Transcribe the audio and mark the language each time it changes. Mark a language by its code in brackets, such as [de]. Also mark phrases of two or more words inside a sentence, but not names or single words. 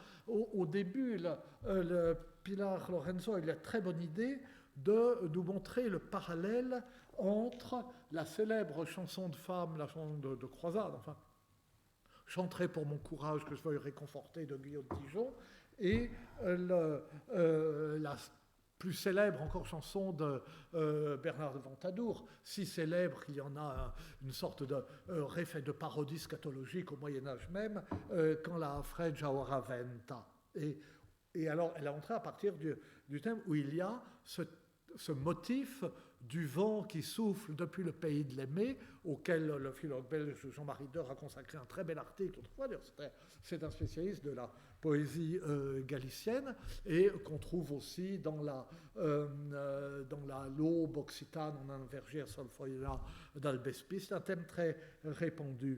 [fr] Au début, le Pilar Lorenzo a eu la très bonne idée de nous montrer le parallèle entre la célèbre chanson de femme, la chanson de croisade, enfin, chanterai pour mon courage que je veuille réconforter de Guillaume de Dijon, et la plus célèbre encore chanson de Bernard de Ventadour, si célèbre qu'il y en a une sorte de réfé de parodie scatologique au Moyen-Âge même, quand la Fregia ora venta. Et alors, elle est entrée à partir du thème où il y a ce motif du vent qui souffle depuis le pays de l'Aimé, auquel le philologue belge Jean-Marie Deur a consacré un très bel article autrefois. C'est un spécialiste de la poésie galicienne, et qu'on trouve aussi dans la l'aube occitane, on a un verger solfoïla d'Albespis, c'est un thème très répandu.